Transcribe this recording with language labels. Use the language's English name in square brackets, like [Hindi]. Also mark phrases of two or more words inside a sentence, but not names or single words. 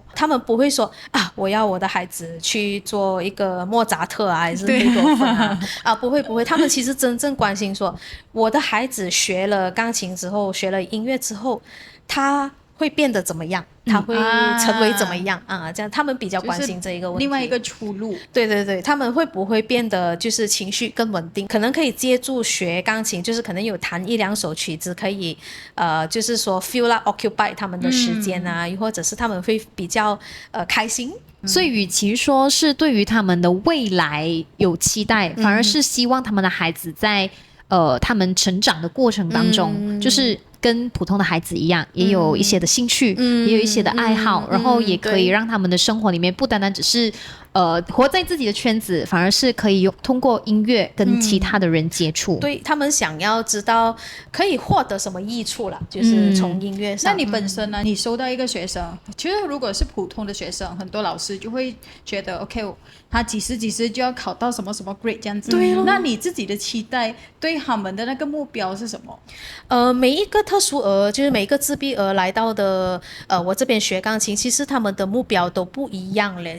[Chinese] 他們不會說我要我的孩子去做一個莫扎特還是貝多芬不會，他們其實真正關心說，我的孩子學了鋼琴之後，學了音樂之後，他會變得怎麼樣？他會成為怎麼樣這樣他們比較關心這一個問題。另外一個出路，對，他們會不會變得就是情緒更穩定？可能可以借助學鋼琴，就是可能有彈一兩首曲子，可以就是說 [English] fill up occupy [Chinese] 他們的時間又或者是他們會比較開心。所以與其說是對於他們的未來有期待，反而是希望他們的孩子在他們成長的過程當中，就是跟普通的孩子一樣，也有一些的興趣，也有一些的愛好，然後也可以讓他們的生活裡面不單單只是活在自己的圈子，反而是可以通過音樂跟其他的人接触。对，他們想要知道可以獲得什麼益處啦，就是從音樂上。那你本身呢？你收到一個學生，其實如果是普通的學生，很多老師就會覺得 OK， 他幾時就要考到什麼什麼 grade 這樣子。對，那你自己的期待對他們的那個目標是什麼？每一個特殊兒，就是每一個自閉兒來到的我這邊學鋼琴，其實他們的目標都不一樣嘞。